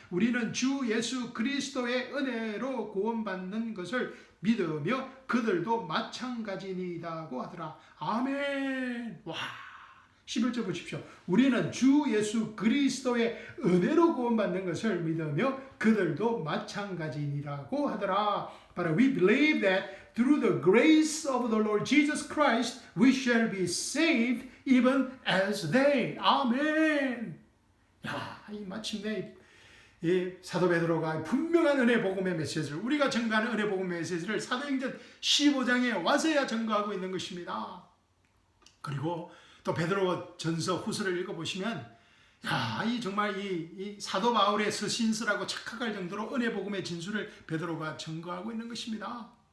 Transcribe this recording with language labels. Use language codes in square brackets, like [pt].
[ko] 우리는 주 예수 그리스도의 은혜로 구원받는 것을 믿으며 그들도 마찬가지니다고 하더라. 아멘. 와, 11절 보십시오. 우리는 주 예수 그리스도의 은혜로 구원받는 것을 믿으며 그들도 마찬가지니라고 하더라. [en] But we believe that through the grace of the Lord Jesus Christ we shall be saved even as they. [ko] 아멘. 야, 이 마침내 이 사도 베드로가 분명한 은혜 복음의 메시지를, 우리가 전가하는 은혜 복음의 메시지를 사도행전 15장에 와서야 전가하고 있는 것입니다. 그리고 또 베드로 전서 후서를 읽어보시면 야, 정말 이 사도 바울의 서신서라고 착각할 정도로 은혜 복음의 진술을 베드로가 전가하고 있는 것입니다.